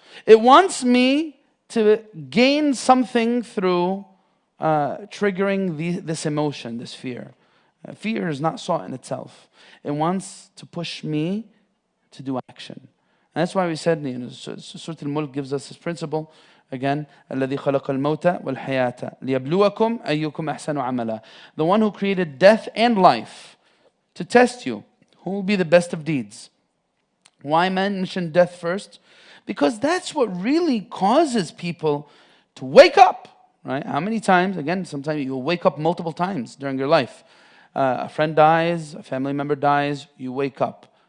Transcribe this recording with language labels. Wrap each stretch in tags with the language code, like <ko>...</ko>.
<en>It wants me to gain something through triggering this emotion, this fear. Fear is not sought in itself. It wants to push me to do action. And that's why we said, Surah Al-Mulk gives us this principle. Again,</en> <ar>الَّذِي خَلَقَ الْمَوْتَ وَالْحَيَاةَ لِيَبْلُوَكُمْ أَيُّكُمْ أَحْسَنُ عَمَلًا.</ar> <en>The one who created death and life to test you. Who will be the best of deeds? Why mention death first? Because that's what really causes people to wake up. Right? How many times? Again, sometimes you'll wake up multiple times during your life. A friend dies, a family member dies, you wake up.</en>